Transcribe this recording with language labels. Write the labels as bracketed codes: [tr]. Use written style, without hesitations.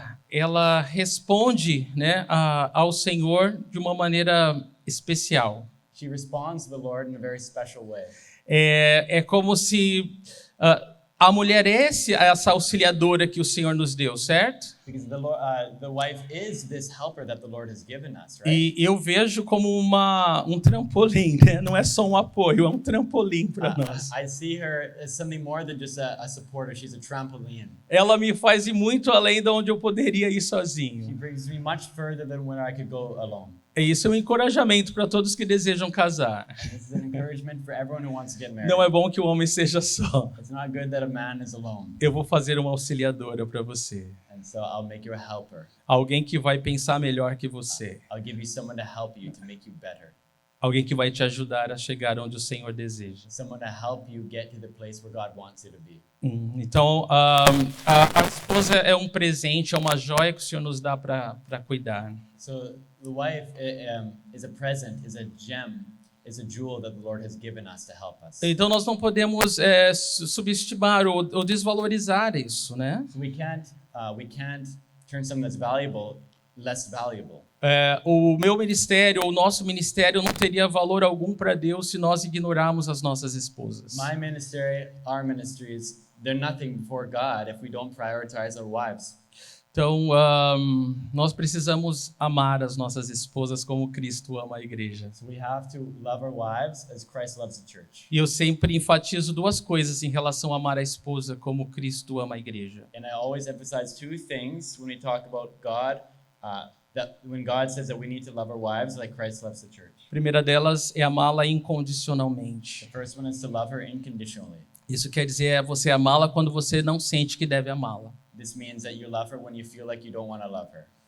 [pt] ela responde, né, ao Senhor de uma maneira especial. [en] she responds to the Lord in a very special way. [pt] É como se a mulher é essa auxiliadora que o Senhor nos deu, certo? [en] Because the wife is this helper that the Lord has given us, right? [pt] E eu vejo como um trampolim, né? Não é só um apoio, é um trampolim para nós. [en] I see her as something more than just a supporter. She's a trampoline. [pt] Ela me faz ir muito além de onde eu poderia ir [en] She [pt] sozinho. [en] brings me much further than where I could go alone. [pt] E isso é um encorajamento para todos que desejam casar. [en] And this is an encouragement for everyone who wants to get married. [pt] Não é bom que o homem seja só. [en] It's not good that a man is alone. [pt] Eu vou fazer uma auxiliadora para você. [en] And so I'll make you a helper. [pt] Alguém que vai pensar melhor que você. [en] I'll give you someone to help you, to make you better. [pt] Alguém que vai te ajudar a chegar onde o Senhor deseja. [en] Someone to help you get to the place where God wants you to be. [pt] Então, a esposa é um presente, é uma joia que o Senhor nos dá para cuidar. [en] So the wife is a present, is a gem, is a jewel that the Lord has given us to help us. [pt] Então, nós não podemos subestimar ou desvalorizar isso, né? [en] So we can't turn something that's valuable less valuable. [pt] O meu ministério, ou o nosso ministério, não teria valor algum para Deus se nós ignorarmos as nossas esposas. [en] My ministry, our ministries, they're nothing before God if we don't prioritize our wives. [pt] Então, nós precisamos amar as nossas esposas como Cristo ama a igreja. [en] So we have to love our wives as Christ loves the church. [pt] E eu sempre enfatizo duas coisas em relação a amar a esposa como Cristo ama a igreja. [en] And I always emphasize two things when we talk about God, that when God says that we need to love our wives like Christ loves the church. [pt] A primeira delas é amá-la incondicionalmente. [en] The first one is to love her unconditionally. [pt] Isso quer dizer você amá-la quando você não sente que deve amá-la. [en] This means that you love her when you feel like you don't want to love her.